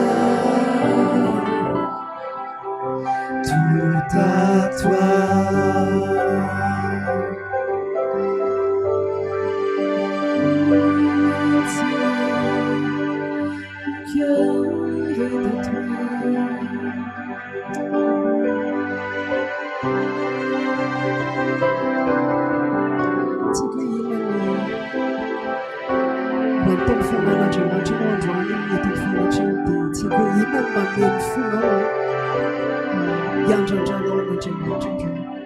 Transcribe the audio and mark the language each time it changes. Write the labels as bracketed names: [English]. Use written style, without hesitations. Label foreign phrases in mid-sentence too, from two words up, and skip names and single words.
[French] Tout à toi. Mon cœur est à toi. [Malagasy] Teny fanan'Andriamanitra ianao androany mety hifanatreho dia tsy hoe inona no mameno fonao hiandrandranao an'Andriamanitra androany.